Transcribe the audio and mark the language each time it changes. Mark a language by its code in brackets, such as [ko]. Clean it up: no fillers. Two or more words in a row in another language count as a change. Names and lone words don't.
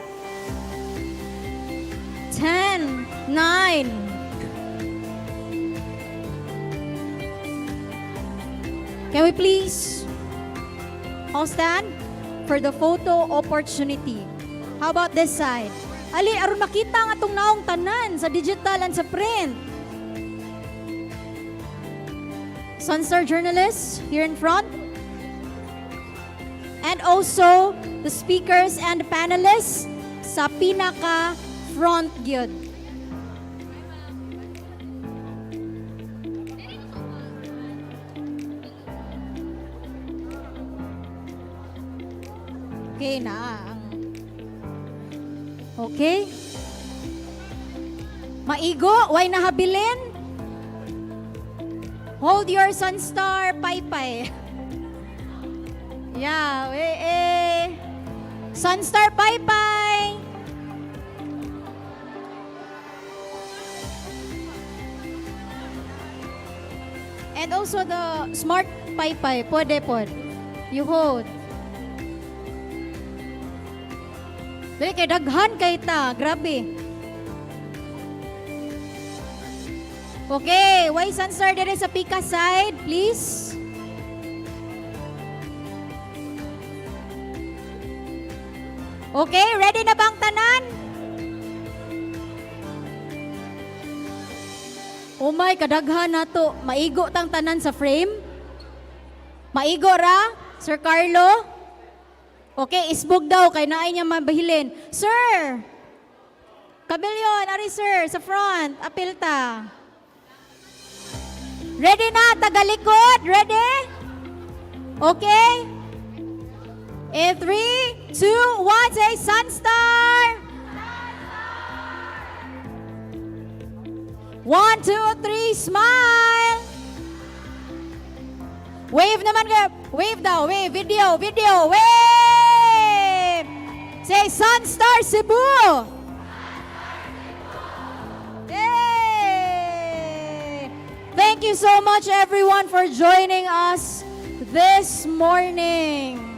[en] 10, 9. Can we please all stand for the photo opportunity? How about this side? Ali, [ceb] aron makita nga itong naong tanan sa [en] digital and [ceb] sa print. [en] Sunstar journalists here in front. And also the speakers and the panelists [ceb] sa pinaka front gyud. Okay na. Okay. Maigo, why nahabilin? [en] Hold your Sunstar paypay. Yeah, Sunstar paypay. And also the smart paypay, [ceb] pwede pod. [en] You hold. [ceb] Dili kay daghan kay ta, grabe. Okay, why Sunstar dire sa Pika side, please? Okay, ready na bang tanan? Umay, kadaghan na to. Maigo tang tanan sa frame? Maigo ra? Sir Carlo? Okay, isbog daw, kay naay niya mabahilin. Sir! Kabilyon, ari sir, sa front, apilta. Ready na, tagalikod? Ready? [en] Okay? In 3, 2, 1, say Sunstar! 1, 2, 3, smile! [tl] Wave naman kayo. Wave daw, [en] wave. Video, video, wave! Say Sunstar Cebu! Yay! Thank you so much everyone for joining us this morning.